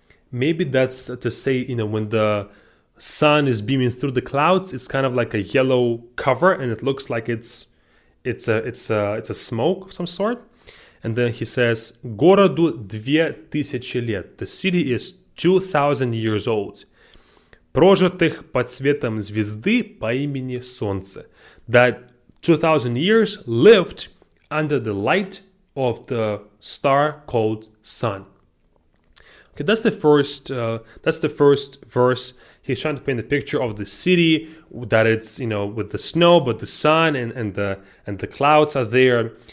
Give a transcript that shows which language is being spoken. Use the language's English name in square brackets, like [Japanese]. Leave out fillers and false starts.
[English] Maybe that's to say, when the sun is beaming through the clouds, it's kind of like a yellow cover, and it looks like it's a smoke of some sort. And then he says, [Russian] Городу 2000 лет. [English] The city is 2000 years old. [Russian] Прожитых под светом звезды по имени Солнце. [English] That 2000 years lived under the light of the star called sun. Okay, that's the first verse. He's trying to paint a picture of the city, that it's with the snow, but the sun and the clouds are there.